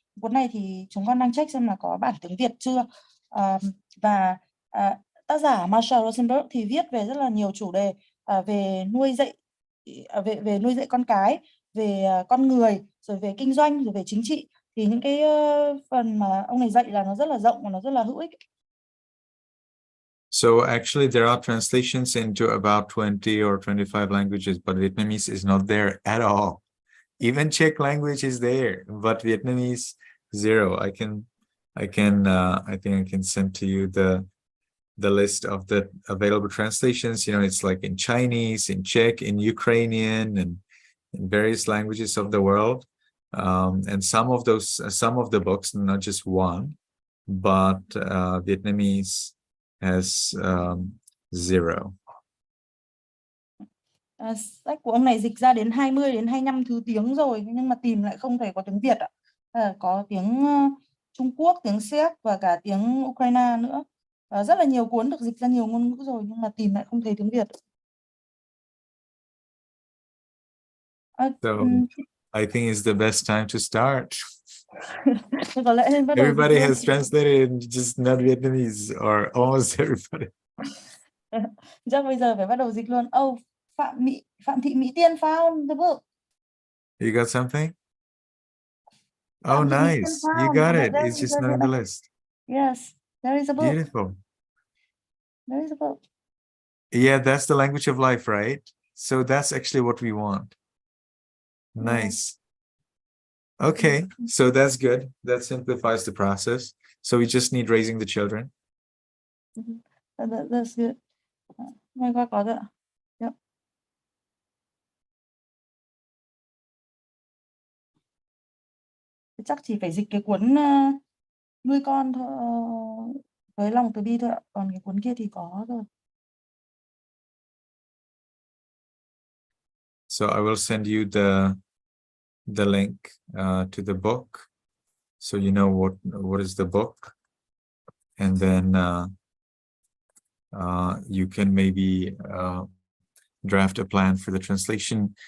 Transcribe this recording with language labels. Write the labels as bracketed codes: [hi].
[vi] Cuốn này thì chúng con đang check xem là có bản tiếng Việt chưa. Và tác giả Marshall Rosenberg thì viết về rất là nhiều chủ đề về nuôi dạy, về nuôi dạy con cái, về con người, rồi về kinh doanh, rồi về chính trị. Thì những cái phần mà ông này dạy là nó rất là rộng và nó rất là hữu ích. [en] So actually there are translations into about 20 or 25 languages, but Vietnamese is not there at all. Even Czech language is there, but Vietnamese, zero. I think I can send to you the list of the available translations. You know, it's like in Chinese, in Czech, in Ukrainian, and in various languages of the world. And some of the books, not just one, but Vietnamese has zero. [vi] Sách của ông này dịch ra đến 20 đến 25 thứ tiếng rồi, nhưng mà tìm lại không thể có tiếng Việt ạ. Có tiếng Trung Quốc, tiếng Séc và cả tiếng Ukraine nữa. Rất là nhiều cuốn được dịch ra nhiều ngôn ngữ rồi, nhưng mà tìm lại không thấy tiếng Việt. [en] So I think it's the best time to start. [vi] Có lẽ nên bắt đầu [en] Everybody has translated, just not Vietnamese, or almost everybody. [vi] Chắc bây giờ phải bắt đầu dịch luôn. [en] Phạm Thị Mỹ Tiên found the book. You got something? Oh, nice. You got it. It's just not in the list. Yes, there is a book. Beautiful. There is a book. Yeah, that's the language of life, right? So that's actually what we want. Nice. Okay, so that's good. That simplifies the process. So we just need raising the children. That's good. [vi] May qua có rồi ạ. [en] Yep. [vi] Chắc chỉ phải dịch cái cuốn nuôi con thôi, với lòng từ bi thôi ạ. Còn cái cuốn kia thì có rồi. [en] So I will send you the link to the book, so you know what is the book, and then you can maybe draft a plan for the translation.